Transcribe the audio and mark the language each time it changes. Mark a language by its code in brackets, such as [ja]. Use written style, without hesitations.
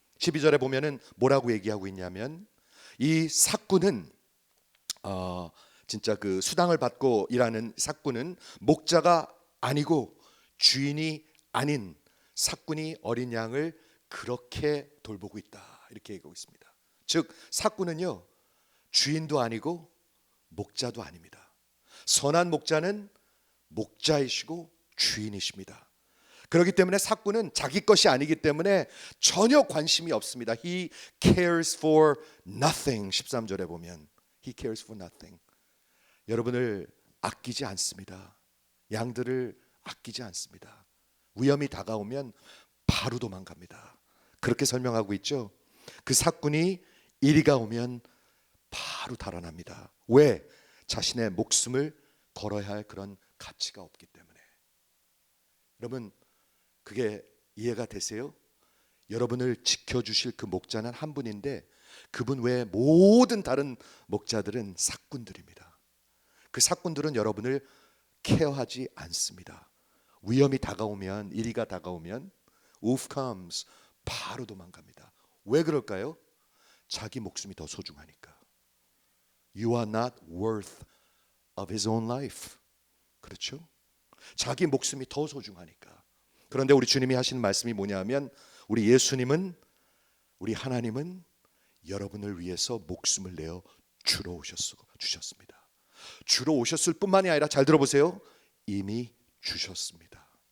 [ko] 12절에 보면은 뭐라고 얘기하고 있냐면 이 사꾼은 진짜 그 수당을 받고 일하는 사꾼은 목자가 아니고 주인이 아닌 사꾼이 어린 양을 그렇게 돌보고 있다 이렇게 얘기하고 있습니다. 즉 사꾼은요 주인도 아니고 목자도 아닙니다. 선한 목자는 목자이시고 주인이십니다. 그렇기 때문에 사꾼은 자기 것이 아니기 때문에 전혀 관심이 없습니다. [en] He cares for nothing. [ko] 13절에 보면 [en] He cares for nothing. [ko] 여러분을 아끼지 않습니다. 양들을 아끼지 않습니다. 위험이 다가오면 바로 도망갑니다. 그렇게 설명하고 있죠. 그 사꾼이 이리가 오면 바로 달아납니다. 왜? 자신의 목숨을 걸어야 할 그런 가치가 없기 때문에. 여러분 그게 이해가 되세요? 여러분을 지켜주실 그 목자는 한 분인데 그분 외에 모든 다른 목자들은 사꾼들입니다. 그 사꾼들은 여러분을 케어하지 않습니다. 위험이 다가오면, 이리가 다가오면 [en] wolf comes, [ko] 바로 도망갑니다. 왜 그럴까요? 자기 목숨이 더 소중하니까. [en] You are not worth of his own life. [ko] 그렇죠? 자기 목숨이 더 소중하니까. 그런데 우리 주님이 하시는 말씀이 뭐냐면 우리 예수님은, 우리 하나님은 여러분을 위해서 목숨을 내어 주러 주셨습니다. 주러 오셨을 뿐만이 아니라 잘 들어보세요. 이미 주셨습니다.